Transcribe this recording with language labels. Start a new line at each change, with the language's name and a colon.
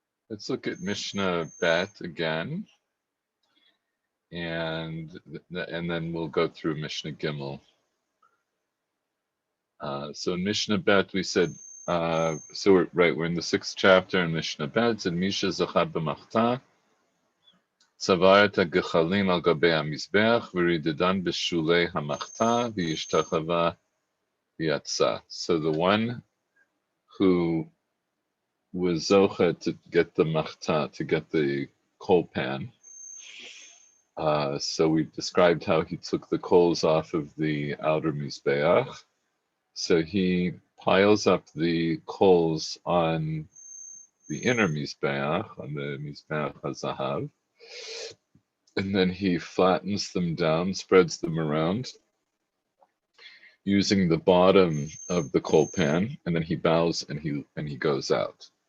English: Let's look at Mishnah Bet again, and then we'll go through Mishnah Gimel. So in Mishnah Bet we said. So we're in the 6th chapter in Mishnah Bet.
Hebrew: And Misha Zachab b'machta. צבע את הגחלים על גבי המזבח ורידדן בשולי המחתה והשתחווה ויצא.
English: So the one who was zocha to get the machta, to get the coal pan. So we described how he took the coals off of the outer mizbeach. So he piles up the coals on the inner mizbeach, on the mizbeach hazahav, and then he flattens them down, spreads them around, using the bottom of the coal pan, and then he bows and he goes out.